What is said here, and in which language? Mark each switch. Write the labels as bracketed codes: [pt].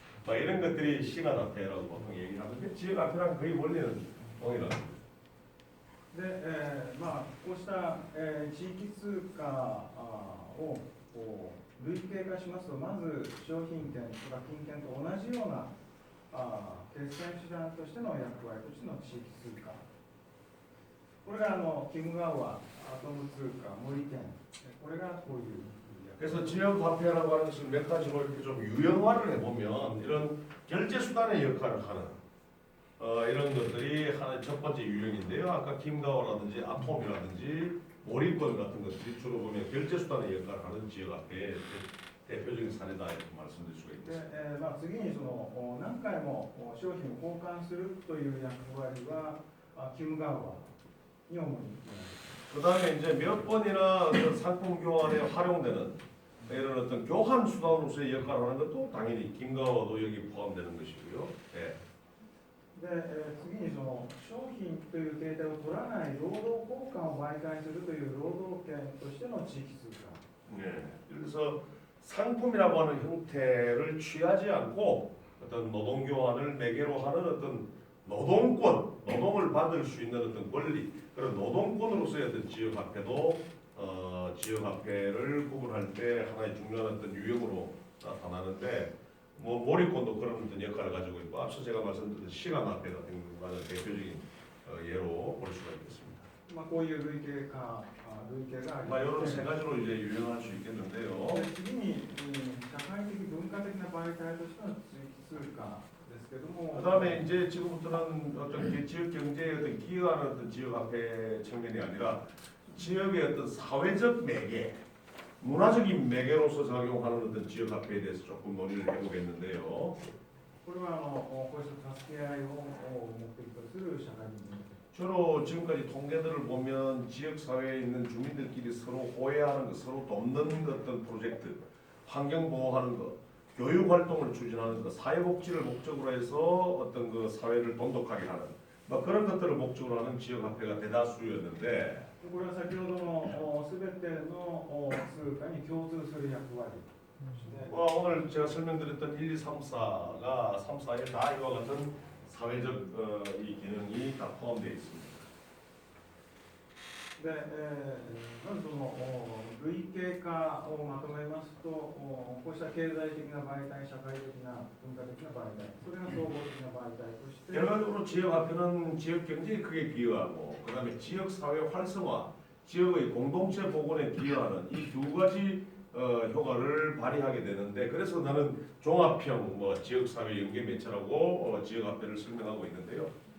[ko] 막 이런 것들이 시간화폐라고 보통 얘기를 하는데 지역화폐랑 거의 원리는 동일합니다. [ja] で、こうした、地域通貨をこう類型化しますと、まず商品券とか金券と同じような決済手段としての役割としての地域通貨。これがキムガワ、アトム通貨、森券、これがこういう。 [ko] 그래서 지역화폐라고 하는 것을 몇 가지로 이렇게 좀 유형화를 해보면 이런 결제 수단의 역할을 하는 이런 것들이 하나의 첫 번째 유형인데요. 아까 김가오라든지 아톰이라든지 몰입권 같은 것들이 주로 보면 결제 수단의 역할을 하는 지역화폐의 대표적인 사례다 이렇게 말씀드릴 수가 있겠습니다. [ja] 次に何回も商品を交換するという役割はキムガワに主に。 [ko] 그 다음에 이제 몇 번이나 어떤 상품 교환에 활용되는 이런 어떤 교환 수단으로서의 역할을 하는 것도 당연히 김가와도 여기 포함되는 것이고요. 네. [ja] で、次に商品という形態を取らない労働交換を媒介するという労働権としての地域通貨。 [ko] 네. 그래서 상품이라고 하는 형태를 취하지 않고 어떤 노동 교환을 매개로 하는 어떤 노동권, 노동을 받을 수 있는 어떤 권리, 그런 노동권으로서의 어떤 지역화폐도 지역화폐를 구분할 때 하나의 중요한 어떤 유형으로 나타나는데 뭐 몰입권도 그런 어떤 역할을 가지고 있고 앞서 제가 말씀드린 시간화폐 같은 거는 대표적인 예로 볼 수가 있겠습니다. [ja] こういう類型があります。 [ko] 이런 세 가지로 이제 유형할 수 있겠는데요. [ja] 次に、社会的文化的な媒体としての地域通貨ですけども。 [ko] 그다음에 이제 지금부터는 어떤 지역 경제에 어떤 기여하는 어떤 지역화폐 측면이 아니라 지역의 어떤 사회적 매개, 문화적인 매개로서 작용하는 어떤 지역화폐에 대해서 조금 논의를 해보겠는데요. [ja] これはこうした助け合いを目的とする社会的文化。 [ko] 주로 지금까지 통계들을 보면 지역 사회에 있는 주민들끼리 서로 호혜하는 것, 서로 돕는 어떤 프로젝트, 환경 보호하는 것, 교육 활동을 추진하는 것, 사회복지를 목적으로 해서 어떤 그 사회를 돈독하게 하는 뭐 그런 것들을 목적으로 하는 지역화폐가 대다수였는데. [ja] これは先ほどのすべての通貨に共通する役割。 [ko] 오늘 제가 설명드렸던 1, 2, 3, 4가 3, 4에 다 이와 같은 사회적 이 기능이 다 포함되어 있습니다. [ja] で、まず類型化をまとめますと、こうした経済的な媒体、社会的な文化的な媒体、それが総合的な媒体として。 [ko] 결과적으로 지역화폐는 지역 경제에 크게 기여하고, 그다음에 지역 사회 활성화, 지역의 공동체 복원에 기여하는 이 두 가지 효과를 발휘하게 되는데, 그래서 나는 종합형 지역 사회 연계 매체라고 지역화폐를 설명하고 있는데요.